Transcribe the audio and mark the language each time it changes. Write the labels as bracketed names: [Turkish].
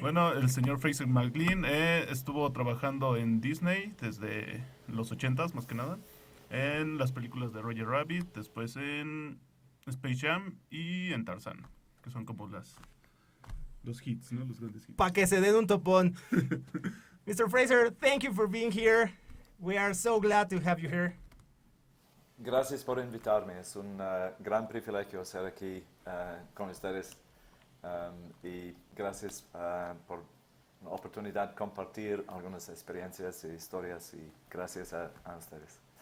[Spanish] Bueno, el señor Fraser MacLean estuvo trabajando en Disney desde los 80s, más que nada, en las películas de Roger Rabbit, después en Space Jam y en Tarzan, que son como los hits, ¿no? Los grandes hits. Para que se den un topón. Mr. [English] Fraser, thank you for being here. We are so glad to have you here. [Spanish] Gracias por invitarme. Es un gran privilegio estar aquí con ustedes y gracias por la oportunidad de compartir algunas experiencias y historias y gracias a ustedes.